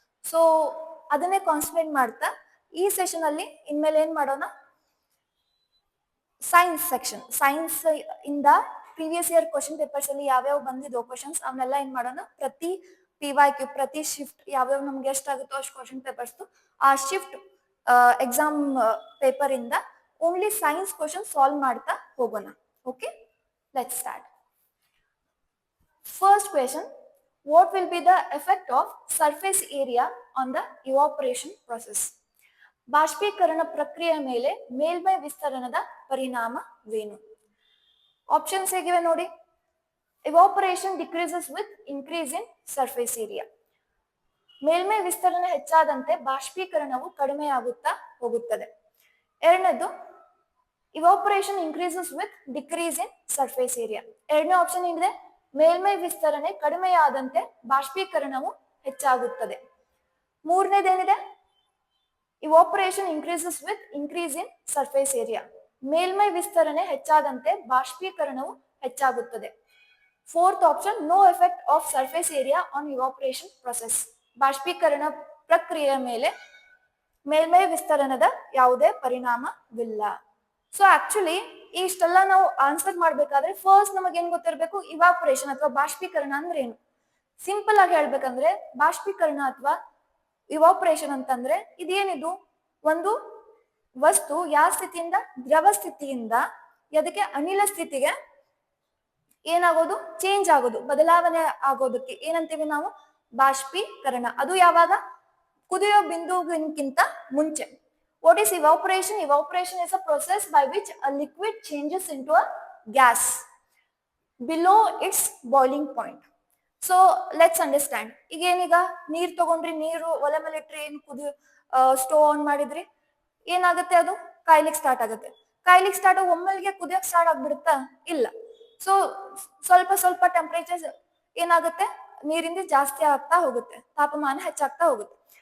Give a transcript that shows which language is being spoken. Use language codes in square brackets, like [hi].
[kn] So ಅದನ್ನೇ concentrate ಮಾಡ್ತಾ ಈ ಸೆಷನ್ ಅಲ್ಲಿ ಇನ್ಮೇಲೆ ಏನ್ ಮಾಡೋಣ, ಸೈನ್ಸ್ ಸೆಕ್ಷನ್, ಸೈನ್ಸ್ ಇಂದ ಪ್ರೀವಿಯಸ್ ಇಯರ್ ಕ್ವಶನ್ ಪೇಪರ್ಸ್ ಅಲ್ಲಿ ಯಾವ್ಯಾವ ಬಂದಿದ್ದೋ ಕ್ವಶನ್ಸ್ ಅವನ್ನೆಲ್ಲ ಏನ್ ಮಾಡೋಣ, ಪ್ರತಿ PYQ ಪ್ರತಿ ಶಿಫ್ಟ್ ಯಾವ್ಯಾವ ನಮ್ಗೆ ಎಷ್ಟಾಗುತ್ತೋ ಅಷ್ಟು ಕ್ವಶನ್ ಪೇಪರ್ಸ್ ಆ ಶಿಫ್ಟ್ ಎಕ್ಸಾಮ್ ಪೇಪರ್ ಇಂದ ಓನ್ಲಿ ಸೈನ್ಸ್ ಕ್ವಶನ್ ಸಾಲ್ವ್ ಮಾಡ್ತಾ ಹೋಗೋಣ. [en] Okay, let's start. First question, what will be the effect of surface area on the evaporation process? [kn] ಬಾಷ್ಪೀಕರಣ ಪ್ರಕ್ರಿಯೆಯ ಮೇಲೆ ಮೇಲ್ಮೈ ವಿಸ್ತರಣದ ಪರಿಣಾಮವೇನು? ಆಪ್ಷನ್ಸ್ ಹೇಗಿವೆ ನೋಡಿ. [en] evaporation decreases with increase in surface area. [kn] ಮೇಲ್ಮೈ ವಿಸ್ತರಣೆ ಹೆಚ್ಚಾದಂತೆ ಬಾಷ್ಪೀಕರಣವು ಕಡಿಮೆಯಾಗುತ್ತಾ ಹೋಗುತ್ತದೆ. ಎರಡನೇದು [en] evaporation increases with decrease in surface area. [kn] ಎರಡನೇ ಆಪ್ಷನ್ ಏನಿದೆ, ಮೇಲ್ಮೈ ವಿಸ್ತರಣೆ ಕಡಿಮೆಯಾದಂತೆ ಬಾಷ್ಪೀಕರಣವು ಹೆಚ್ಚಾಗುತ್ತದೆ. ಮೂರನೇದೇನಿದೆ, [en] evaporation increases with increase in surface area. [kn] ಮೇಲ್ಮೈ ವಿಸ್ತರಣೆ ಹೆಚ್ಚಾದಂತೆ ಬಾಷ್ಪೀಕರಣವು ಹೆಚ್ಚಾಗುತ್ತದೆ. [en] Fourth option, no effect of surface area on evaporation process. [kn] ಬಾಷ್ಪೀಕರಣ ಪ್ರಕ್ರಿಯೆಯ ಮೇಲೆ ಮೇಲ್ಮೈ ವಿಸ್ತರಣದ ಯಾವುದೇ ಪರಿಣಾಮವಿಲ್ಲ. ಸೊ ಆಕ್ಚುಲಿ ಇಷ್ಟೆಲ್ಲ ನಾವು ಆನ್ಸರ್ ಮಾಡ್ಬೇಕಾದ್ರೆ ಫಸ್ಟ್ ನಮಗೆ ಏನ್ ಗೊತ್ತಿರಬೇಕು, ಇವಾಪರೇಷನ್ ಅಥವಾ ಬಾಷ್ಪೀಕರಣ ಅಂದ್ರೆ ಏನು. ಸಿಂಪಲ್ ಆಗಿ ಹೇಳ್ಬೇಕಂದ್ರೆ ಬಾಷ್ಪೀಕರಣ ಅಥವಾ ಇವಾಪರೇಷನ್ ಅಂತಂದ್ರೆ ಇದೇನಿದು, ಒಂದು ವಸ್ತು ಯಾವ ಸ್ಥಿತಿಯಿಂದ ದ್ರವ ಸ್ಥಿತಿಯಿಂದ ಅದಕ್ಕೆ ಅನಿಲ ಸ್ಥಿತಿಗೆ ಏನಾಗೋದು, ಚೇಂಜ್ ಆಗೋದು, ಬದಲಾವಣೆ ಆಗೋದಕ್ಕೆ ಏನಂತೀವಿ ನಾವು, ಬಾಷ್ಪೀಕರಣ. ಅದು ಯಾವಾಗ, ಕುದಿಯೋ ಬಿಂದುವಿಗಿಂತ ಮುಂಚೆ. [en] What is evaporation? Evaporation is a process by which a liquid changes into a gas below its boiling point. So let's understand. [kn] ಈಗ ಏನೀಗ ನೀರ್ ತಗೊಂಡ್ರಿ, ನೀರು ಒಲೆ ಮೇಲೆ ಇಟ್ರಿ, ಏನ್ ಸ್ಟೋವ್ ಆನ್ ಮಾಡಿದ್ರಿ, ಏನಾಗುತ್ತೆ, ಅದು ಕಾಯ್ಲಿಕ್ಕೆ ಸ್ಟಾರ್ಟ್ ಆಗುತ್ತೆ. ಕಾಯ್ಲಿಕ್ಕೆ ಸ್ಟಾರ್ಟ್ ಒಮ್ಮೆಲ್ಗೆ ಕುದಿಯಕ್ ಸ್ಟಾರ್ಟ್ ಆಗ್ಬಿಡುತ್ತಾ, ಇಲ್ಲ. ಸೊ ಸ್ವಲ್ಪ ಸ್ವಲ್ಪ ಟೆಂಪರೇಚರ್ ಏನಾಗುತ್ತೆ, ನೀರಿಂದ ಜಾಸ್ತಿ ಆಗ್ತಾ ಹೋಗುತ್ತೆ, ತಾಪಮಾನ ಹೆಚ್ಚಾಗ್ತಾ ಹೋಗುತ್ತೆ.